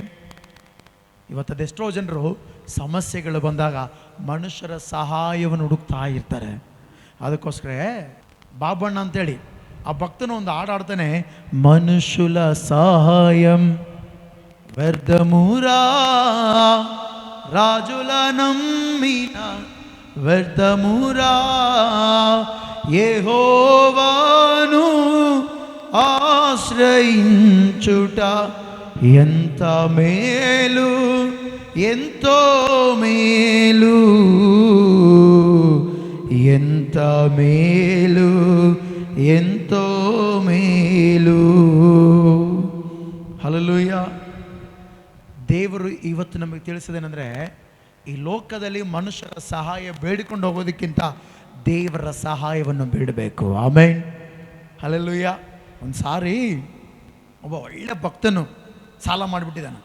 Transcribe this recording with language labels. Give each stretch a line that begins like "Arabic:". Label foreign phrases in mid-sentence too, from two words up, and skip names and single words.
Kannada: ಇವತ್ತದೆಷ್ಟೋ ಜನರು ಸಮಸ್ಯೆಗಳು ಬಂದಾಗ ಮನುಷ್ಯರ ಸಹಾಯವನ್ನು ಹುಡುಕ್ತಾ ಇರ್ತಾರೆ. ಅದಕ್ಕೋಸ್ಕರ ಬಾಬಣ್ಣ ಅಂತೇಳಿ ಆ ಭಕ್ತನು ಒಂದು ಹಾಡಾಡ್ತಾನೆ,
Telugu: మనుష్యుల సహాయం వ్యర్థమూరా రాజుల నమ్మిన వ్యర్థమురా యెహోవాను ఆశ్రయించుట ఎంత మేలు, ఎంతో మేలు, ఎంత మేలు, ఎంతో మేలు.
Kannada: ಹಲ್ಲೆಲೂಯಾ. ದೇವರು ಇವತ್ತು ನಮಗೆ ತಿಳಿಸಿದೇನೆಂದರೆ, ಈ ಲೋಕದಲ್ಲಿ ಮನುಷ್ಯರ ಸಹಾಯ ಬೇಡಿಕೊಂಡು ಹೋಗೋದಕ್ಕಿಂತ ದೇವರ ಸಹಾಯವನ್ನು ಬೇಡಬೇಕು. ಆಮೇನ್ ಹಲ್ಲೆಲೂಯಾ. ಒಂದು ಸಾರಿ ಒಬ್ಬ ಒಳ್ಳೆ ಭಕ್ತನು ಸಾಲ ಮಾಡಿಬಿಟ್ಟಿದ್ದಾನೆ.